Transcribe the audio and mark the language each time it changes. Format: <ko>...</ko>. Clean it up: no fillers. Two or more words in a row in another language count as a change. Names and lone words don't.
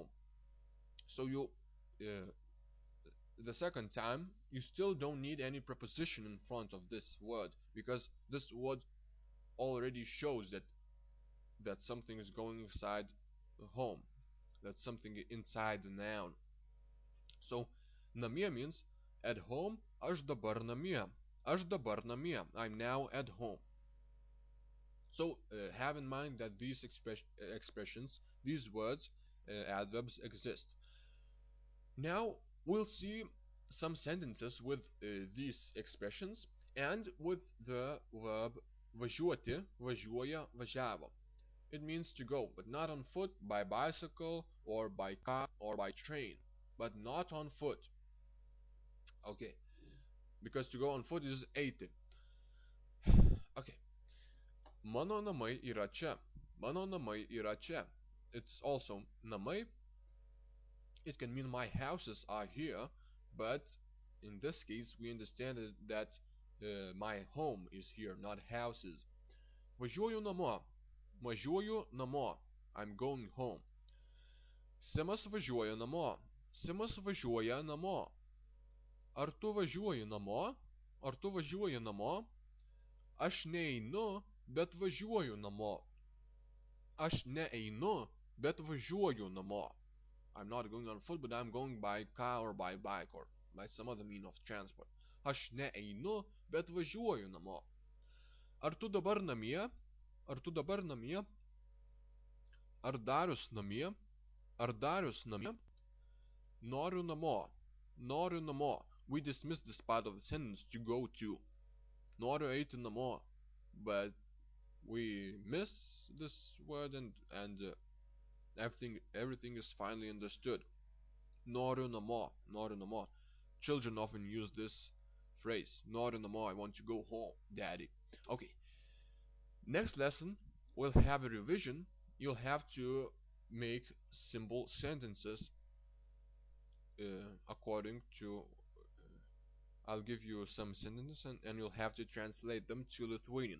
<en>So uh, the second time you still don't need any preposition in front of this word because this word already shows that something is going inside home. That's something inside the noun. So namie means at home.</en> <lt>Aš dabar namie. Aš dabar namie.</lt> <en>I'm now at home. So have in mind that these expressions, these words, adverbs exist. Now we'll see some sentences with these expressions and with the verb</en> <lt>važiuoti, važiuoja, važiavo.</lt> <en>It means to go, but not on foot, by bicycle, or by car, or by train, but not on foot. Okay, because to go on foot is eiti.</en> <lt>Okay. Mano namai yra čia. Mano namai yra čia.</lt> <en>It's also namai. It can mean my houses are here, but in this case we understand that my home is here, not houses.</en> <lt>Važiuoju namo. Važiuoju namo.</lt> <en>I'm going home.</en> <lt>Simas važiuoja namo. Simas važiuoja namo. Ar tu važiuoji namo? Ar tu važiuoji namo? Aš neinu, bet važiuoju namo. Aš neeinu, bet važiuoju namo.</lt> <en>I'm not going on foot, but I'm going by car or by bike or by some other mean of transport.</en> <lt>Aš neeinu, bet važiuoju namo. Ar tu dabar namie? Ar tu dabar namie? Ar Darius namie? Ar Darius namie? Noriu namo. Noriu namo.</lt> <en>We dismiss this part of the sentence to go to.</en> <lt>Noriu eiti namo.</lt> <en>But we miss this word and everything is finally understood.</en> <lt>Noriu namo. Noriu namo.</lt> <en>Children often use this phrase.</en> <lt>Noriu namo.</lt> <en>I want to go home, daddy. Okay. Next lesson, we'll have a revision. You'll have to make simple sentences according to I'll give you some sentences and you'll have to translate them to Lithuanian.</en>